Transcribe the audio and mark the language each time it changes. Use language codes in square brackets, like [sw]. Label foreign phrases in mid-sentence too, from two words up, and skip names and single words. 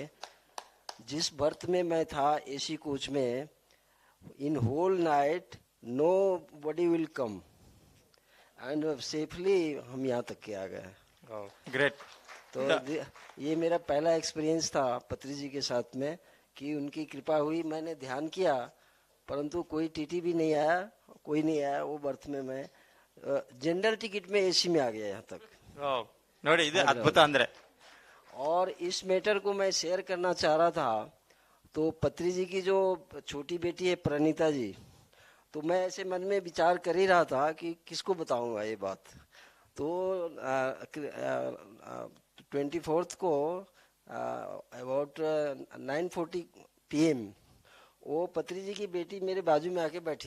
[hi] जिस बर्थ में मैं था [en] AC coach [hi] में, [en] in whole night nobody will come and safely [hi] हम यहाँ तक के आ गए. [en] ग्रेट. [hi] तो ये मेरा पहला एक्सपीरियंस था पत्री जी के साथ में कि उनकी कृपा हुई. मैंने ध्यान किया परंतु कोई टीटी भी नहीं आया, कोई नहीं आया. वो बर्थ में मैं जनरल टिकट में एसी में आ गया यहाँ तक. [kn] ನೋಡಿ, ಇದು ಅದ್ಭುತ ಅಂದ್ರೆ. [hi] और इस मैटर को मैं शेयर करना चाह रहा था. तो पत्री जी की जो छोटी बेटी है प्रणीता जी, तो मैं ऐसे मन में विचार कर ही रहा था कि किसको बताऊंगा ये बात. तो 24 को अबाउट 9:40 PM वो पत्री जी की बेटी मेरे बाजू में आके बैठी.